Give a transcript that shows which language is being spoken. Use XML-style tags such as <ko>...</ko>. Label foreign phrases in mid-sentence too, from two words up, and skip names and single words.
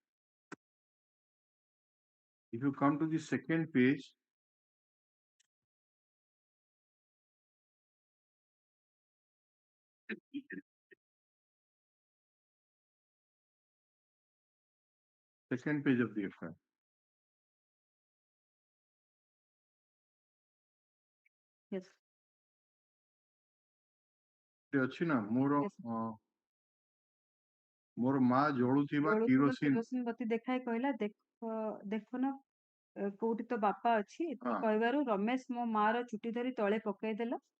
<en>If you come to the second page, second page of the FIR. Yes.</en> <or>ଅଛି ନା ମୋର ମୋର ମା ଜଳୁଥିବା କିରୋସିନ କିରୋସିନ ବତୀ ଦେଖାଇ କହିଲା ଦେଖ ନା କୋଉଠି ତ ବାପା ଅଛି ଏତିକି କହିବାରୁ ରମେଶ ମୋ ମା ର ଚୁଟି ଧରି ତଳେ ପକେଇଦେଲା</or>